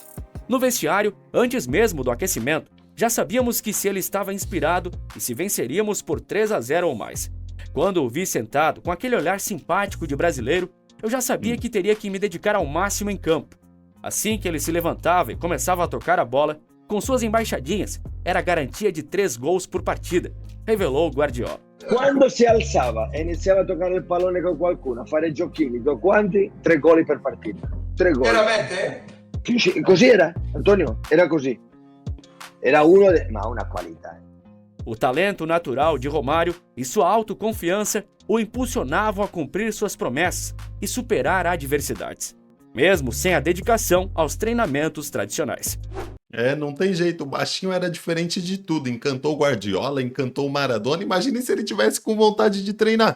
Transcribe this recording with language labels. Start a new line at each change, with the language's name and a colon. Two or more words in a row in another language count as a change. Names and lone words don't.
Portuguese: No vestiário, antes mesmo do aquecimento, já sabíamos que se ele estava inspirado e se venceríamos por 3-0 ou mais. Quando o vi sentado com aquele olhar simpático de brasileiro, eu já sabia que teria que me dedicar ao máximo em campo. Assim que ele se levantava e começava a tocar a bola, com suas embaixadinhas, era garantia de 3 gols por partida, revelou Guardiola.
Italian: Quando si alzava e iniziava a toccare il pallone con qualcuno, a fare giochini, con quanti? 3 gol per partita. 3 gol. Veramente? Sì, così era, Antonio, era così. Era ma una qualità.
Portuguese: O talento natural de Romário e sua autoconfiança o impulsionavam a cumprir suas promessas e superar adversidades, mesmo sem a dedicação aos treinamentos tradicionais. Não tem jeito, o baixinho era diferente de tudo, encantou o Guardiola, encantou o Maradona, imagine se ele tivesse com vontade de treinar.